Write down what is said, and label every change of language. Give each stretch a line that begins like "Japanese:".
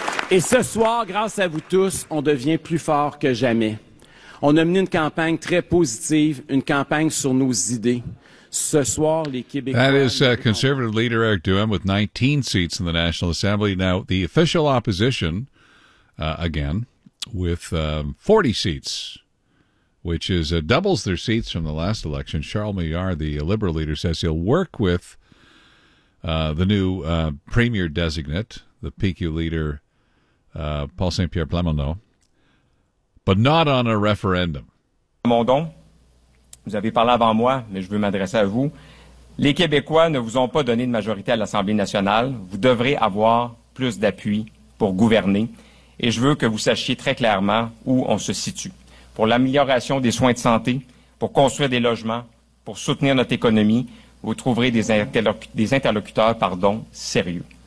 French: Et ce soir, grâce à vous tous, on devient plus fort que jamais. On a mené une campagne très positive, une campagne sur nos idées. Ce soir, les Québécois...
English: That is Conservative Leader Eric Duhem with 19 seats in the National Assembly. Now, the official opposition, again, with 40 seats, which is doubles their seats from the last election. Charles Meillard, the Liberal leader, says he'll work with the new Premier-designate, the PQ leader... Paul Saint-Pierre Plamondon, but not on a referendum.
French: Plamondon, vous avez parlé avant moi, mais je veux m'adresser à vous. Les Québécois ne vous ont pas donné de majorité à l'Assemblée nationale. Vous devrez avoir plus d'appui pour gouverner. Et je veux que vous sachiez très clairement où on se situe. Pour l'amélioration des soins de santé, pour construire des logements, pour soutenir notre économie, vous trouverez des interlocuteurs, sérieux.